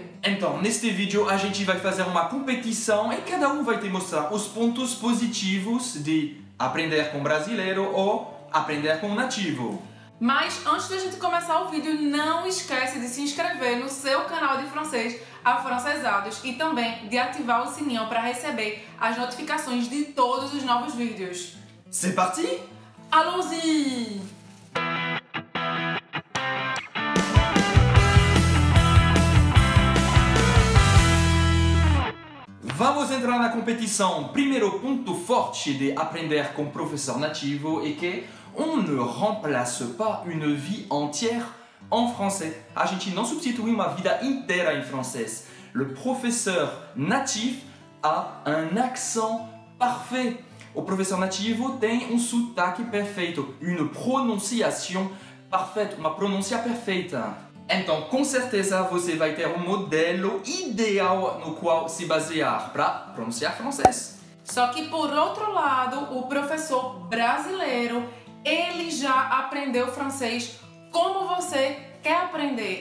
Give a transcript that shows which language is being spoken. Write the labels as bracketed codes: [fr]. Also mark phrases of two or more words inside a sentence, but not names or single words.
[pt] Então, neste vídeo a gente vai fazer uma competição e cada um vai te mostrar os pontos positivos de aprender com brasileiro ou aprender com nativo. Mas antes da gente começar o vídeo, não esquece de se inscrever no seu canal de francês Afrancesados e também de ativar o sininho para receber as notificações de todos os novos vídeos. [fr] C'est parti? Allons-y! [pt] Vamos entrar na competição. Primeiro ponto forte de aprender com professor nativo é que [fr] on ne remplace pas une vie entière en français. [pt] A gente não substitui uma vida inteira em francês. [fr] Le professeur natif a un accent parfait. [pt] O professor nativo tem um sotaque perfeito, [fr] une prononciation parfaite, [pt] uma pronúncia perfeita. Então, com certeza, você vai ter um modelo ideal no qual se basear para pronunciar francês. Só que, por outro lado, o professor brasileiro, ele já aprendeu francês como você quer aprender.